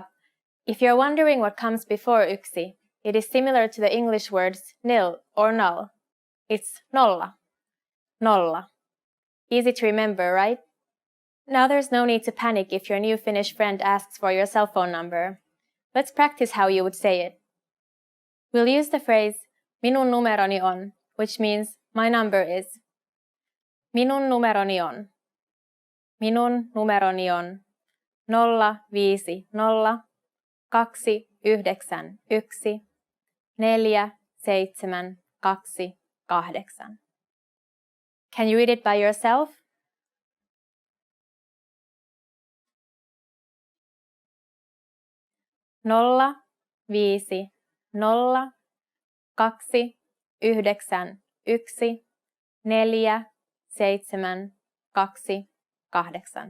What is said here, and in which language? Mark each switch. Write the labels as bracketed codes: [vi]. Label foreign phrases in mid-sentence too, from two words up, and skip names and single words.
[en] If you're wondering what comes before 1, it is similar to the English words nil or null. It's nolla. Nolla. Easy to remember, right? Now there's no need to panic if your new Finnish friend asks for your cell phone number. Let's practice how you would say it. We'll use the phrase [fi] minun numeroni on, [en] which means my number is. [fi] Minun numeroni on. Minun numeroni on 050 291 4728. [en] Can you read it by yourself? [fi] Nolla, viisi, nolla, 2, 9, 1, 4, 7, 2, 8.